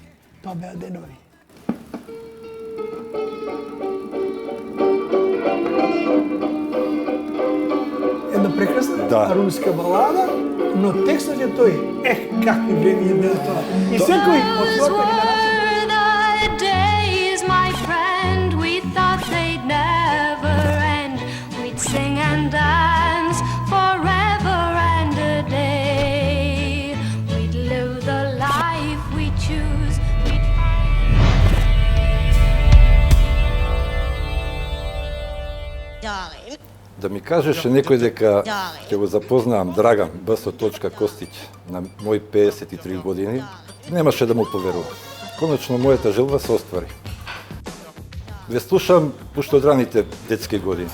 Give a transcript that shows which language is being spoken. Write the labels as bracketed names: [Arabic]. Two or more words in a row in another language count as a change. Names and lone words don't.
[Macedonian] Тоа беа денови. Една прекрасна руска балада, но текстот е тој. Какви време беа тоа. И секој од својата генерација [English] sing and dance forever and a day. We'd live the life we choose. [Macedonian] Да ми кажеше некој дека ќе го запознавам Драган Б.С. Костиќ на мои 53 години, немаше да му поверувам. Конечно, мојата желба се оствари. Ве слушам уште од раните детски години.